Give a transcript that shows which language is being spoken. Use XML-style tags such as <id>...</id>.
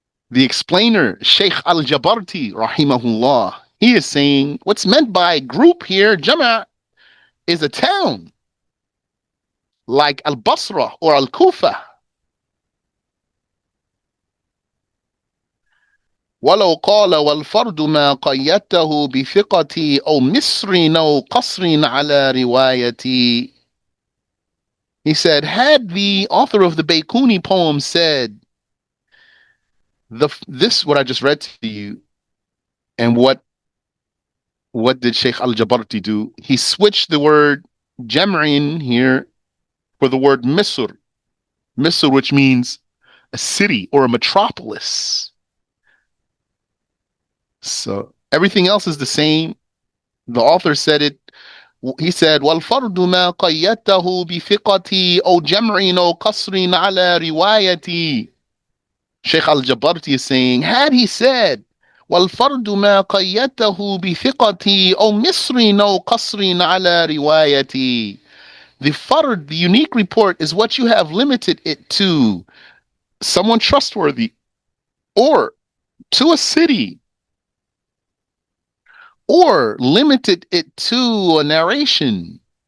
<en>The explainer, Sheikh Al-Jabarti, rahimahullah, he is saying what's meant by group here, jama', is a town like Al-Basra or Al-Kufa.</en> <ar>ولو قال والفرد ما قيدته بثقتي أو مصر أو قصر على روايتي.</ar> <en>He said, had the author of the Baykuni poem said, this what I just read to you, and what did Sheikh Al-Jabarti do? He switched the word jam'in here for the word Misr. Misr, which means a city or a metropolis. So everything else is the same. The author said it. He said,</en> <ar>وَالْفَرْدُ مَا قَيَّدْتَهُ بِثِقَتِي أَوْ جَمْعٍ أَوْ قَصْرٍ عَلَى رِوَايَتِي.</ar> <en>Sheikh Al-Jabarti is saying, had he said,</en> <ar>وَالْفَرْدُ مَا قَيَّدْتَهُ بِثِقَتِي أَوْ مِصْرٍ أَوْ قَصْرٍ عَلَى رِوَايَتِي.</ar> <en>The fard, the unique report, is what you have limited it to someone trustworthy, or to a city, or limited it to a narration.</en>